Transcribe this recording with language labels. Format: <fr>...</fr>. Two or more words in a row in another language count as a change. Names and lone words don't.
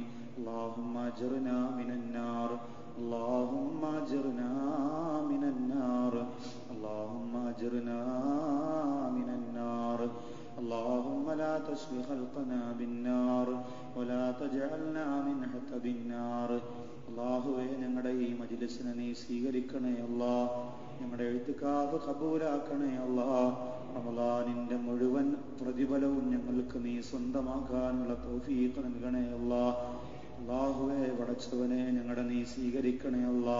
<ar>اللهم أجرنا من النار، اللهم أجرنا من النار، اللهم أجرنا من النار. اللهم لا تشف خلقنا بالنار ولا تجعلنا من حطب النار.</ar> <ml>അല്ലാഹുവേ, ഞങ്ങളുടെ ഈ മജ്‌ലിസിനെ നീ സ്വീകരിക്കണേ അല്ലാ. ഞങ്ങളുടെ ഇഅ്തികാഫ് ഖബൂലാക്കണേ അല്ലാ. റമളാനിന്റെ മുഴുവൻ പ്രതിഫലവും ഞങ്ങൾക്ക് നീ സ്വന്തമാക്കാനുള്ള തൗഫീഖ് നൽകണേ അല്ലാ. അല്ലാഹുവേ, പടച്ചവനെ, ഞങ്ങളുടെ നീ സ്വീകരിക്കണേ അല്ലാ.</ml>